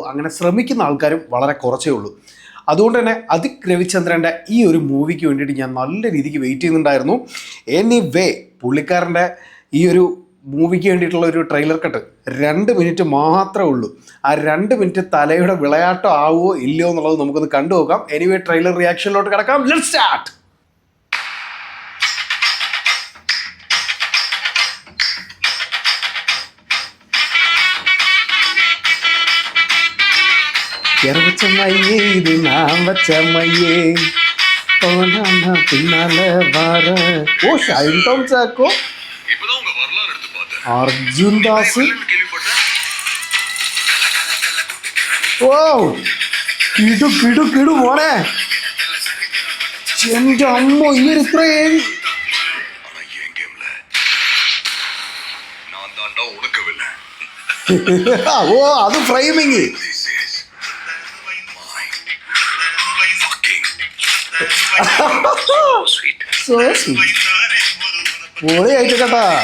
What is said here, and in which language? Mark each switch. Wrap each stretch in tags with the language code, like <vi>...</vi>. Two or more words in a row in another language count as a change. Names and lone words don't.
<ml>അങ്ങനെ ശ്രമിക്കുന്ന ആൾക്കാരും വളരെ കുറച്ചേ ഉള്ളൂ. അതുകൊണ്ട് തന്നെ അതിക് രവിചന്ദ്രൻ്റെ ഈ ഒരു മൂവിക്ക് വേണ്ടിയിട്ട് ഞാൻ നല്ല രീതിക്ക് വെയിറ്റ് ചെയ്യുന്നുണ്ടായിരുന്നു. എനിവേ പുള്ളിക്കാരൻ്റെ ഈ ഒരു മൂവിക്ക് വേണ്ടിയിട്ടുള്ള ഒരു</ml> <en>trailer cut</en> <ml>2 മിനിറ്റ് മാത്രമേ ഉള്ളൂ. ആ 2 മിനിറ്റ് തലയുടെ വിളയാട്ടം ആവുമോ ഇല്ലയോ എന്നുള്ളത് നമുക്കൊന്ന് കണ്ടുപോകാം. എനിവേ ട്രെയിലർ റിയാക്ഷനിലോട്ട് കിടക്കാം.</ml> <en>let's start.</en> <ta>எறவச்சமையே இது நான் வச்சமையே பின்னால வர. ஓ ஷைன் டாம் சாக்கோ, அர்ஜுன் தாஸ்.</ta> <ml>ഓ കിടു കിടു കിടു മോനെ, എന്റെ അമ്മ ഇങ്ങനെ ഇത്രയും. ഓ അത് ഫ്രെയിമിങ് പൊളിയായിട്ട് കേട്ടാ.</ml>